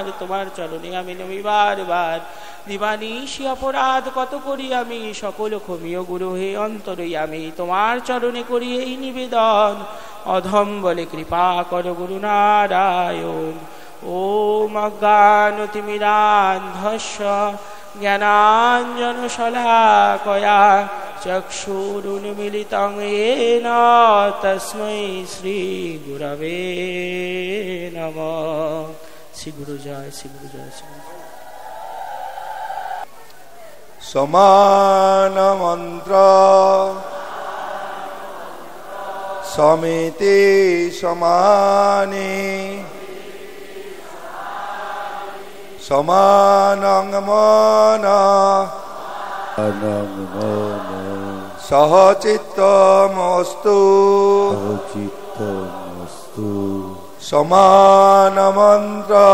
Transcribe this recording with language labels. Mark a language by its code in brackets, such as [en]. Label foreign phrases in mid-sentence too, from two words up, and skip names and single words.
[bn] তোমার চরণে আমি নমি বারবার, দিবানিশি অপরাধ কত করি আমি, সকল ক্ষমীয় গুরু হে অন্তরই আমি। তোমার চরণে করি এই নিবেদন, অধম বলে কৃপা করো গুরু নারায়ণ। [sa] ওম অজ্ঞানতিমিরান্ধস্য জ্ঞানাঞ্জন শলাকয়া চক্ষুরুন্মিলিতং येन তস্मै শ্রী গুরবে নমঃ। [bn] শ্রী গুরু জয়, শ্রী গুরু জয়, শ্রী গুরু জয়। [sa] সমান মন্ত্র সমিতি সমানে সমানং মন সহচিত্তমস্তু সমান মন্ত্র